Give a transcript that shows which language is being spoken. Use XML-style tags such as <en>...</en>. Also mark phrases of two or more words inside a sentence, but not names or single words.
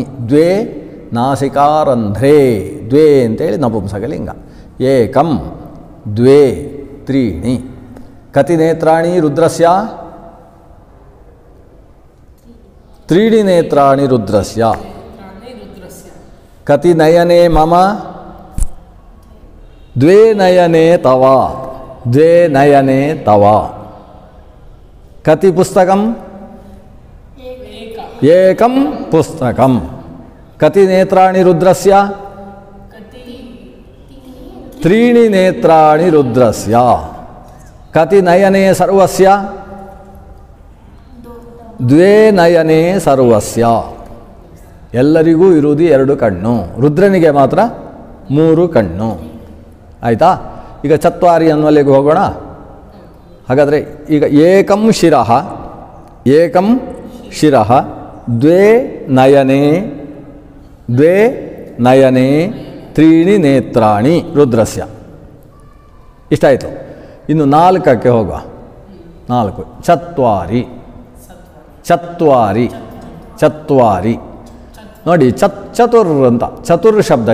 <sa>ದ್ವೇ ನಾಸಿಕಾರಂಧ್ರೇ. ದ್ವೇ</sa> <kn>ಅಂತೇಳಿ ನಪುಂಸಕಲಿಂಗ.</kn> <sa>ಏಕಂ ದ್ವೇ ತ್ರೀಣಿ. ಕತಿ ನೇತ್ರಾಣಿ ರುದ್ರಸ್ಯ? ತ್ರೀಣಿ ನೇತ್ರಾಣಿ ರುದ್ರಸ್ಯ. ಕತಿ ನಯನೆ ಮಮ? ದ್ವೇ ನಯನೆ ತವ. ದ್ವೇ ನಯನೆ ತವ. ಕತಿ ಪುಸ್ತಕಂ? ಏಕಂ ಪುಸ್ತಕಂ. ಕತಿ ನೇತ್ರಾಣಿ ರುದ್ರಸ್ಯ? ತ್ರೀಣಿ ನೇತ್ರಾಣಿ ರುದ್ರಸ್ಯ. ಕತಿ ನಯನೆ ಸರ್ವಸ್ಯ? ದ್ವೇ ನಯನೆ ಸರ್ವಸ್ಯ.</sa> <kn>ಎಲ್ಲರಿಗೂ ಇರುವುದು 2 ಕಣ್ಣು, ರುದ್ರನಿಗೆ ಮಾತ್ರ 3 ಕಣ್ಣು. ಆಯಿತಾ? ಈಗ ಚತ್ವಾರಿ ಅನ್ನುವಲ್ಲಿಗೆ ಹೋಗೋಣ. ಹಾಗಾದರೆ ಈಗ</kn> <sa>ಏಕಂ ಶಿರಃ. ಏಕಂ ಶಿರಃ. ದ್ವೇ ನಯನೆ. ದ್ವೇ ನಯನೆ ತ್ರೀಣಿ ನೇತ್ರಾಣಿ ರುದ್ರಸ್ಯ.</sa> <kn>ಇಷ್ಟಾಯಿತು. ಇನ್ನು 4ಕ್ಕೆ ಹೋಗುವ.</kn> <sa>4. ಚತ್ವಾರಿ. ಚತ್ವಾರಿ.</sa> <kn>ಚತ್ವಾರಿ ನೋಡಿ. ಚತುರ್ ಅಂತ. ಚತುರ್ ಶಬ್ದ.</kn>